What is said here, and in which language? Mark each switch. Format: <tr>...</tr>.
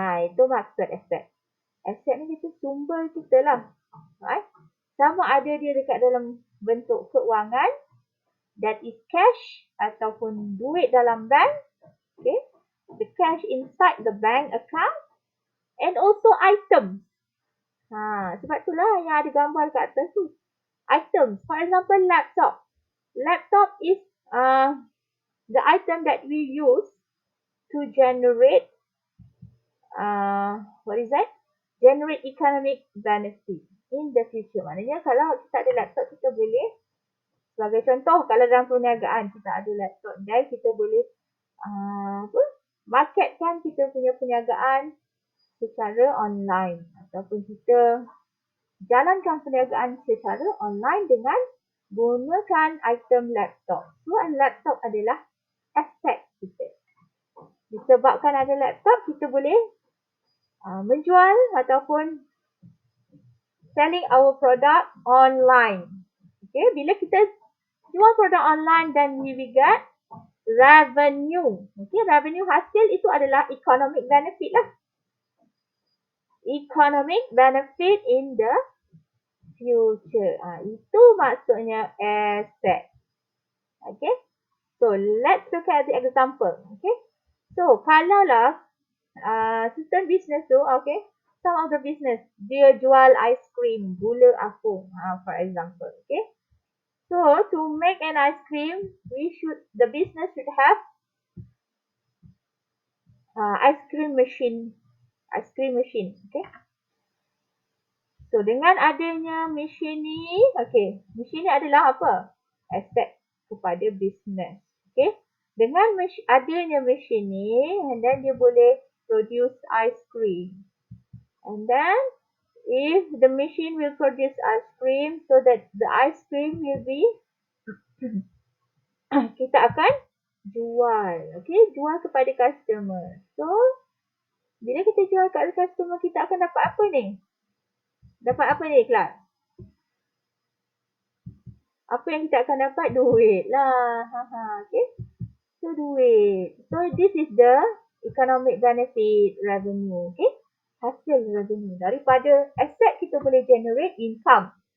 <ms>Itu maksud asset. Asset ni kita sumber kita lah.</ms> <en>Right?</en> <ms>Sama ada dia dekat dalam bentuk keuangan,</ms> <en>that is cash</en> <ms>ataupun duit dalam bank. Okay.</ms> <en>The cash inside the bank account and also items.</en> <ms>Sebab itulah yang ada gambar kat atas tu.</ms> <en>Items. For example, laptop. Laptop is the item that we use to generate what is that? Generate economic benefit in the future.</en> <ms>Maknanya kalau kita ada laptop, kita boleh, sebagai contoh, kalau dalam perniagaan kita ada laptop dan kita boleh marketkan kita punya perniagaan secara online ataupun kita jalankan perniagaan secara online dengan gunakan item laptop. So, laptop adalah aset kita. Disebabkan ada laptop, kita boleh menjual ataupun</ms> <en>selling our product online.</en> <ms>Okay, bila kita jual produk online dan</ms> <en>we get revenue.</en> <ms>Okay, revenue hasil itu adalah economic benefit lah.</ms> <en>Economic benefit in the future.</en> <ms>Itu maksudnya asset.</ms> <en>Okay, so let's look at the example. Okay, so</en> <ms>kalau lah sistem business tu,</ms> <en>okay, some of the business,</en> <ms>dia jual ice cream, gula apung,</ms> <en>for example, okay. So, to make an ice cream, the business should have ice cream machine, okay.</en> <ms>So, dengan adanya mesin ni, okay, mesin ni adalah apa? Aset kepada business, okay. Dengan adanya mesin ni,</ms> <en>and then</en> <ms>dia boleh produce ice cream.</ms> <en>And then, if the machine will produce ice cream, so that the ice cream will be,</en> <ms>kita akan jual, okay, jual kepada customer. So, bila kita jual kepada customer, kita akan dapat apa ni? Dapat apa ni, kelas? Apa yang kita akan dapat? Duit lah. Okay. So, duit.</ms> <en>So, this is the economic benefit revenue.</en> <ms>Okay. Hasil revenue. Daripada aset kita boleh generate income.</ms>